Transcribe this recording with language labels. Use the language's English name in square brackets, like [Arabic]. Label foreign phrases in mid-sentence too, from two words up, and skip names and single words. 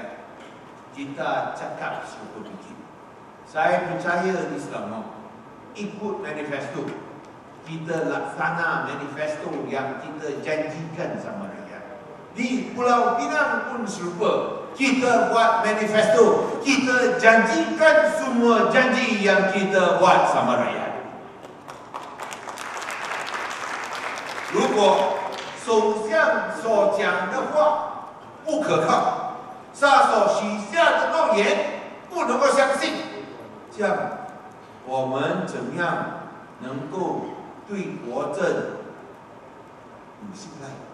[Malay] Kita cakap serupa bikin. Saya percaya di Selangor, ikut manifesto. Kita laksana manifesto yang kita janjikan sama rakyat. Di Pulau Pinang pun serupa. Kita buat manifesto. Kita janjikan semua janji yang kita buat sama rakyat. [Chinese] 如果首相所讲的话不可靠，他所许下的诺言不能够相信，这样我们怎样能够对国政有信赖？